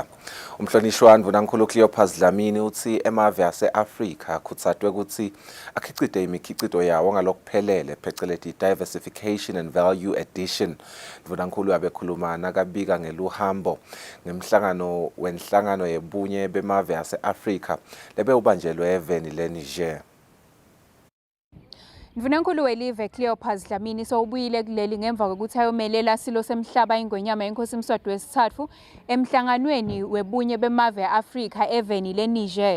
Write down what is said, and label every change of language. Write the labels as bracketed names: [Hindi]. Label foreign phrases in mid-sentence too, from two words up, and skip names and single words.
[Swati] Umhlonishwa Mvunankhulu Cleopas Dlamini uthi emave ase-Afrika kuthathwe ukuthi akhicite imikhicito yawo ngalokuphelele phecelezi [English] diversification and value addition. [Swati] Mvunankhulu abekhuluma nakabika ngeluhambo ngemhlangano yebunye bemave ase-Afrika lebe ubanjelwe eveni leNiger. Mvunankhulu welive Cleopas Dlamini ubuyile kuleli ngemva kokuthi ayomelela silo semhlaba ingonyama yenkosi Mswati wesithathu emhlanganweni webunye bemave eAfrika eveni leNiger.